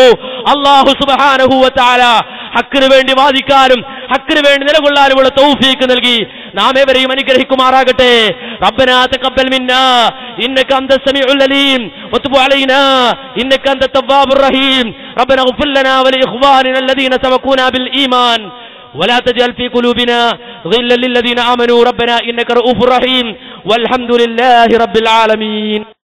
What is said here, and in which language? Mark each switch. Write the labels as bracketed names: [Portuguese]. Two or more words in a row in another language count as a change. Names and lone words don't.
[Malayalam] അല്ലാഹു [Arabic] سبحانه وتعالى [Malayalam] ഹക്കിന് വേണ്ടി വാദിക്കാനും ഹക്കിന് വേണ്ടി നിലകൊള്ളാനുമുള്ള തൗഫീഖ് നൽകി നാം ഏവരെയും അനുഗ്രഹിക്കുമാറാകട്ടെ. [Arabic] ربنا تقبل منا إنك أنت السميع العليم وتب علينا إنك أنت التواب الرحيم. ربنا اغفر لنا ولإخواننا الذين سبقونا بالإيمان ولا تجعل في قلوبنا غلا للذين آمنوا ربنا إنك رؤوف رحيم والحمد لله رب العالمين.